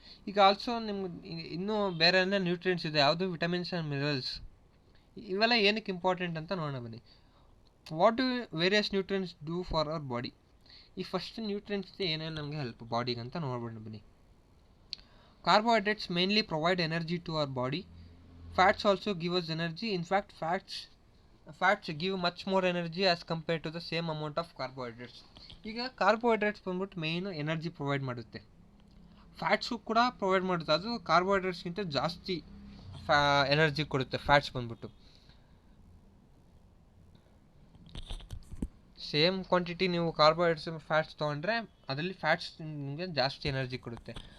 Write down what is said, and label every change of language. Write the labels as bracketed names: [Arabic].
[Kannada] ಈಗ ಆಲ್ಸೋ ನಿಮ್ಗೆ ಇನ್ನೂ ಬೇರೆ ನ್ಯೂಟ್ರಿಯೆಂಟ್ಸ್ ಇದೆ, ಯಾವುದು? Vitamins and minerals. ಇವೆಲ್ಲ ಏನಕ್ಕೆ ಇಂಪಾರ್ಟೆಂಟ್ ಅಂತ ನೋಡೋಣ ಬನ್ನಿ. [English] What do various nutrients do for our body? [Kannada] ಈ ಫಸ್ಟ್ ನ್ಯೂಟ್ರಿಯೆಂಟ್ಸ್ ಏನೇನು ನಮಗೆ ಹೆಲ್ಪ್ ಬಾಡಿಗೆ ಅಂತ ನೋಡ್ಬಿಡೋಣ ಬನ್ನಿ. [English] Carbohydrates mainly provide energy to our body. Fats also give us energy. In fact, fats give much more energy as compared to the same amount of carbohydrates. [Kannada] ಈಗ carbohydrates ಬಂದ್ಬಿಟ್ಟು main energy provide ಮಾಡುತ್ತೆ. Fats ಕೂಡ provide ಮಾಡುತ್ತೆ, ಅದು ಕಾರ್ಬೋಹೈಡ್ರೇಟ್ಸ್ಗಿಂತ ಜಾಸ್ತಿ energy ಕೊಡುತ್ತೆ fats ಬಂದ್ಬಿಟ್ಟು. Same quantity ನೀವು ಕಾರ್ಬೋಹೈಡ್ರೇಟ್ಸ್ ಫ್ಯಾಟ್ಸ್ ತೊಗೊಂಡ್ರೆ ಅದರಲ್ಲಿ ಫ್ಯಾಟ್ಸ್ ನಿಮಗೆ ಜಾಸ್ತಿ ಎನರ್ಜಿ ಕೊಡುತ್ತೆ.